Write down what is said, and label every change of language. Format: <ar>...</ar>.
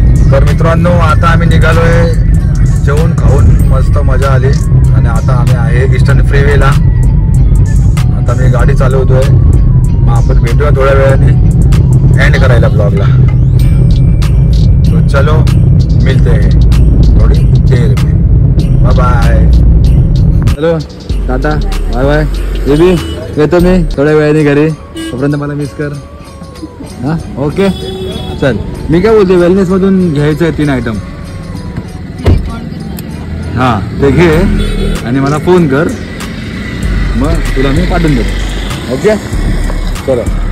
<mr>तर मित्रांनो आता आम्ही निघालोय जेवण खाऊन, मस्त मजा आली. आणि आता आम्ही आहे ईस्टर्न फ्रीवेला. आता मी गाडी चालवतोय. मग आपण भेटूया थोड्या वेळाने एंड करायला ब्लॉगला.</mr> <hi>तो चलो मिलते हैं थोड़ी देर में.</hi> <en>Bye bye. चलो tata bye bye.</en> <mr>बेबी येतो मी थोड्या वेळाने घरी, तोपर्यंत मला मिस कर. हां ओके चल. मी काय बोलते, वेलनेस मधून घ्यायचं आहे 3 आयटम. हां ते घे आणि मला फोन कर, मग तुला मी पाठवून देतो. ओके चलो.</mr>